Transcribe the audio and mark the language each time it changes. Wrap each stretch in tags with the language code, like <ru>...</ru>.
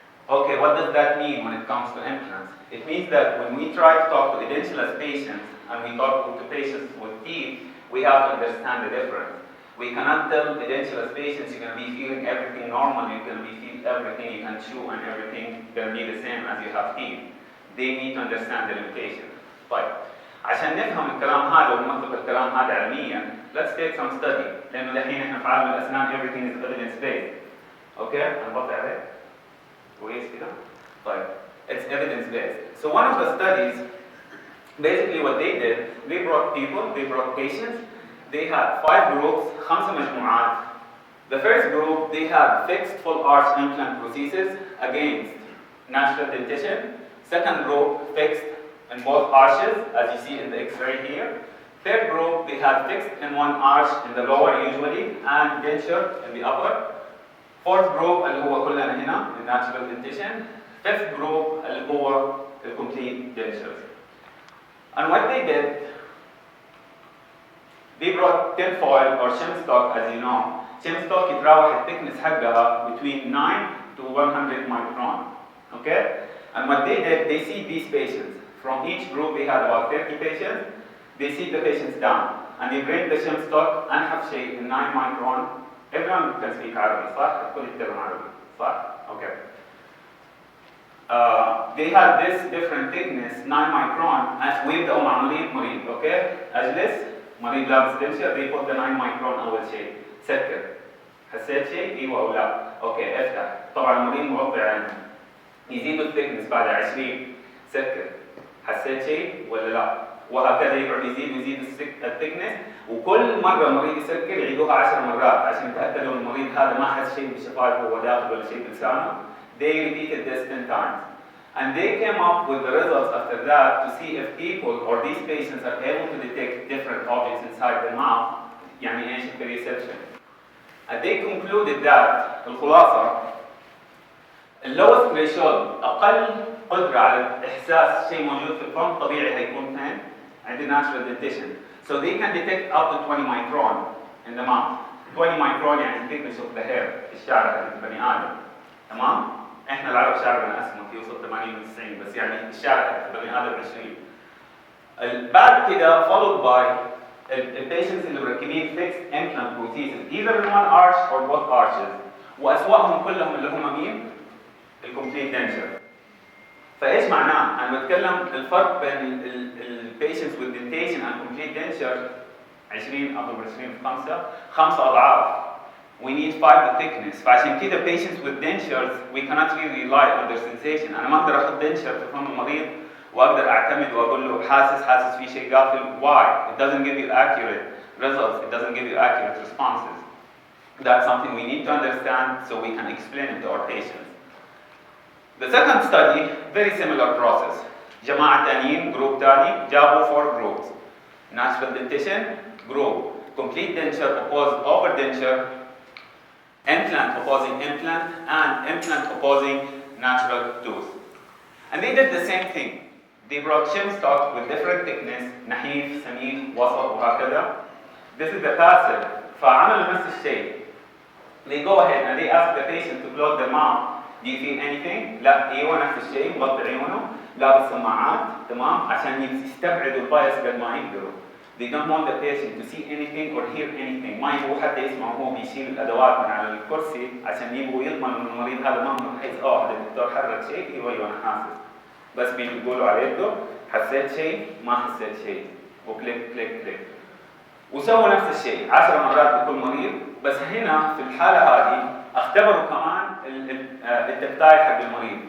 <en>Okay, what does that mean when it comes to implants? It means that when we try to talk to edentulous patients and we talk to patients with teeth, we have to understand the difference. We cannot tell edentulous patients you're going to be feeling everything normal, you're going to be feeling everything you can chew and everything going to be the same as you have teeth. They need to understand the limitation.</en> <ar>طيب عشان نفهم الكلام هذا ونطبق الكلام هذا علميا,</ar> <en>let's take some study.</en> <ar>لأنه الحين احنا في عالم الأسنان</ar> <en>everything is evidence based.</en> <ar>اوكي هنبطئ عليه كويس كده.</ar> <en>طيب it's evidence based. So one of the studies, basically what they did, they brought people, they brought patients, they had 5 groups, 5</en> <ar>مجموعات.</ar> <en>The first group, they had fixed full arch implant prosthesis against natural dentition. Second group, fixed in both arches, as you see in the X-ray here. Third group, they had fixed in one arch in the lower usually, and denture in the upper. Fourth group,</en> <ar>اللي هو كلنا هنا,</ar> <en>the natural dentition. Fifth group,</en> <ar>اللي هو</ar> <en>the complete dentures. And what they did, they brought tinfoil or shim stock, as you know. Shim stock</en> <ar>يتراوح الثيكنس حقها</ar> <en>between 9 to 100 micron. Okay? And what they did, they see these patients. From each group, they had about 30 patients. They sit the patients down. And they bring the shim stock</en> <ar>أنحف شيء</ar> <en>in 9 micron. Everyone can speak Arabic,</en> <ar>صح؟ الكل يتكلم عربي، صح؟</ar> <en>Okay. They had this different thickness, 9 micron, and</en> <ar>ويبدأوا مع مريض,</ar> <en>okay?</en> <ar>أجلس مريض لابس دنشر,</ar> <en>they put the 9 micron</en> <ar>أول شيء. سكر. حسيت شيء؟ ايوه او لا؟ اوكي افتح. طبعا المريض مغطي عينه. يزيدوا الثيكنس بعد 20. سكر. حسيت شيء ولا لا؟ وهكذا يقعد يزيد الثيكنس، وكل مره المريض يسكر يعيدوها 10 مرات عشان يتاكدوا ان المريض هذا ما حس شيء بشفايفه وهو داخل ولا شيء بلسانه.</ar> <en>They repeated this 10 times. And they came up with the results after that to see if people or these patients are able to detect different objects inside the mouth.</en> <ar>يعني ايش البريسبشن.</ar> <en>And they concluded that</en> <ar>الخلاصة اللوست threshold أقل قدرة على إحساس شيء موجود في الفم طبيعي هيكون فين؟ عند</ar> <en>natural dentition. So they can detect up to 20 micron in the mouth. 20 micron</en> <ar>يعني</ar> <en>thickness of the hair</en> <ar>الشعر حق البني آدم. تمام؟ إحنا العرب شعرنا أسمك يوصل 80 و 90 بس يعني الشعر حق البني آدم 20. بعد كده</ar> <en>followed by the patients</en> <ar>اللي مركبين</ar> <en>fixed implant prosthesis either in one arch or both arches</en> <ar>وأسوأهم كلهم اللي هم مين؟ الكومبليت</ar> <en>denture.</en> <ar>فإيش معناه؟ أنا بتكلم الفرق بين</ar> <en>patients with dentation and complete denture</en> <ar>20 أضرب 20 في 5 أضعاف.</ar> <en>We need 5 thickness.</en> <ar>فعشان كده</ar> <en>patients with dentures we cannot really rely on their sensation.</en> <ar>أنا ما أقدر أحط denture في فم المريض واقدر اعتمد واقول له حاسس في شيء قافل.</ar> <en>Why? It doesn't give you accurate results. It doesn't give you accurate responses. That's something we need to understand so we can explain it to our patients. The second study, very similar process.</en> <ar>جماعة تانيين, group تاني, جابوا 4 groups.</ar> <en>Natural dentition group, complete denture opposed over denture, implant opposing implant, and implant opposing natural tooth. And they did the same thing. They brought shim stock with different thickness,</en> <ar>نحيف, سميك, وسط وهكذا.</ar> <en>This is the passive.</en> <ar>فعملوا نفس الشيء.</ar> <en>They go ahead and they ask the patient to close their mouth. Do you feel anything?</en> <ar>لا ايوه نفس الشيء, مغطي عيونه, لابس سماعات, تمام, عشان يستبعدوا البايس قد ما يقدروا.</ar> <en>They don't want the patient to see anything or hear anything.</en> <ar>ما يبغوا حتى يسمعوا هو بيشيل الادوات من على الكرسي عشان يبغوا يضمنوا ان المريض هذا ما بحيث هذا الدكتور حرك شيء ايوه انا حاسس. بس بيقولوا على يده حسيت شيء ما حسيت شيء وكليك كليك كليك. وسووا نفس الشيء 10 مرات بكل مريض. بس هنا في الحالة هذه اختبروا كمان التكتايل حق المريض.</ar>